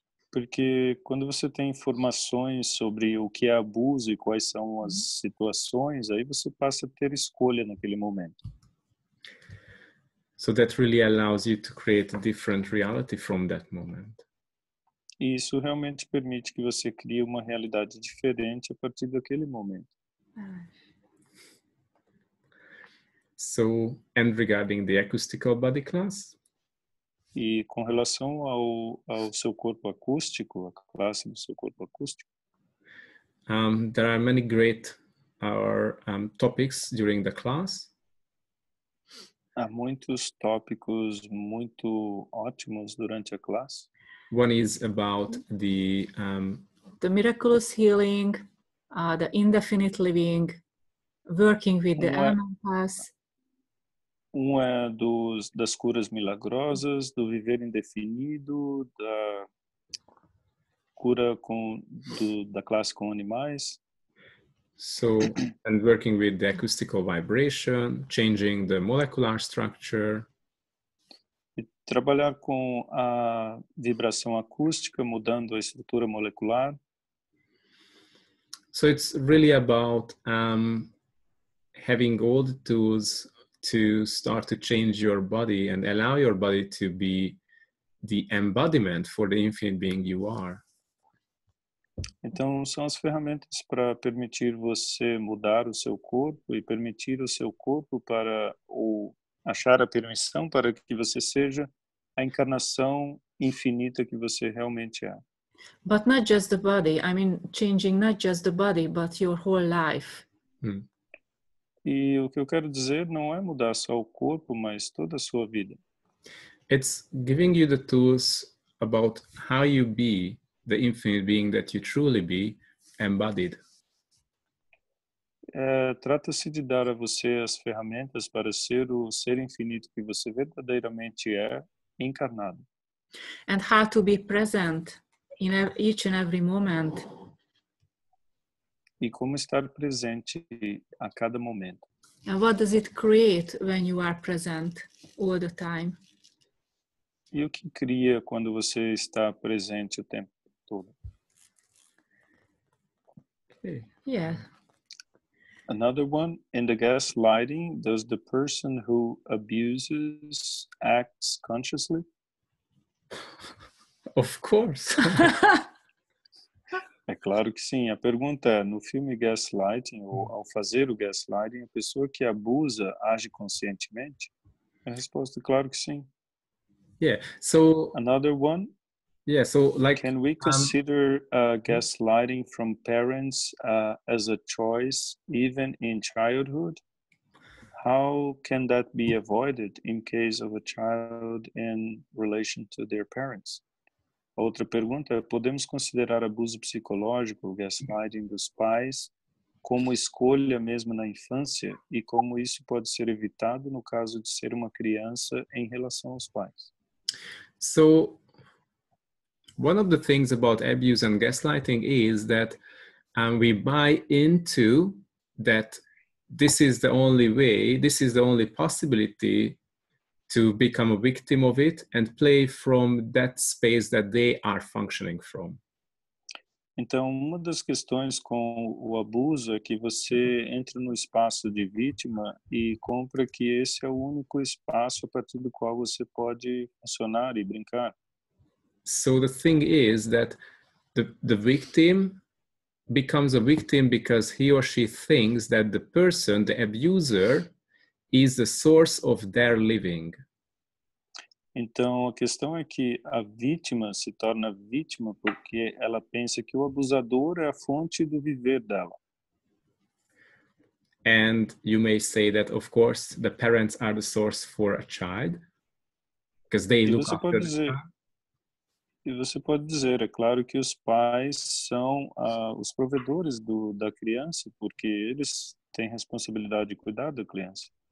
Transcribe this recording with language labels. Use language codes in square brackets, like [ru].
[pt] Porque quando você tem informações sobre o que é abuso e quais são as situações, aí você passa a ter escolha naquele momento. [en] So that really allows you to create a different reality from that moment. [pt] E isso realmente permite que você crie uma realidade diferente a partir daquele momento. [en] So, and regarding the acoustical body class? [pt] E com relação ao seu corpo acústico, a classe do seu corpo acústico, [en] there are many great topics during the class. [pt] há muitos tópicos muito ótimos durante a classe. [en] One is about the miraculous healing, the indefinite living, working with the elements. [pt] Um é das curas milagrosas, do viver indefinido, da cura da classe com animais. [en] So, and working with the acoustical vibration, changing the molecular structure. [pt] E trabalhar com a vibração acústica, mudando a estrutura molecular. [en] So it's really about having all the tools to start to change your body and allow your body to be the embodiment for the infinite being you are. [pt] Então, são as ferramentas para permitir você mudar o seu corpo e permitir o seu corpo achar a permissão para que você seja a encarnação infinita que você realmente é. [en] But not just the body. I mean, changing not just the body, but your whole life. [pt] E o que eu quero dizer não é mudar só o corpo, mas toda a sua vida. [en] It's giving you the tools about how you be the infinite being that you truly be, embodied. [pt] Trata-se de dar a você as ferramentas para ser o ser infinito que você verdadeiramente é, encarnado. [en] And how to be present in each and every moment. [pt] E como estar presente a cada momento. [en] And what does it create when you are present all the time? [pt] E o que cria quando você está presente o tempo todo? [en] Okay. Yeah. Another one, in the gaslighting, does the person who abuses acts consciously? Of course. [pt] É claro que sim. A pergunta é, no filme Gaslighting, ou ao fazer o gaslighting, a pessoa que abusa age conscientemente? A resposta é claro que sim. [en] Yeah. So Another one, yeah. So like can we consider gaslighting from parents as a choice even in childhood? How can that be avoided in case of a child in relation to their parents? [pt] Outra pergunta, podemos considerar abuso psicológico, gaslighting dos pais, como escolha mesmo na infância e como isso pode ser evitado no caso de ser uma criança em relação aos pais? [en] So one of the things about abuse and gaslighting is that we buy into that this is the only way, this is the only possibility to become a victim of it and play from that space that they are functioning from. [pt] Então, uma das questões com o abuso é que você entra no espaço de vítima e compra que esse é o único espaço a partir do qual você pode funcionar e brincar. [en] So the thing is that the victim becomes a victim because he or she thinks that the person, the abuser, is the source of their living. [pt] Então, a questão é que a vítima se torna vítima porque ela pensa que o abusador é a fonte do viver dela. [en] And you may say that, of course, the parents are the source for a child because they look after the child. [pt] E você pode dizer, é claro que os pais são os provedores da criança, porque eles têm responsabilidade de cuidar da criança.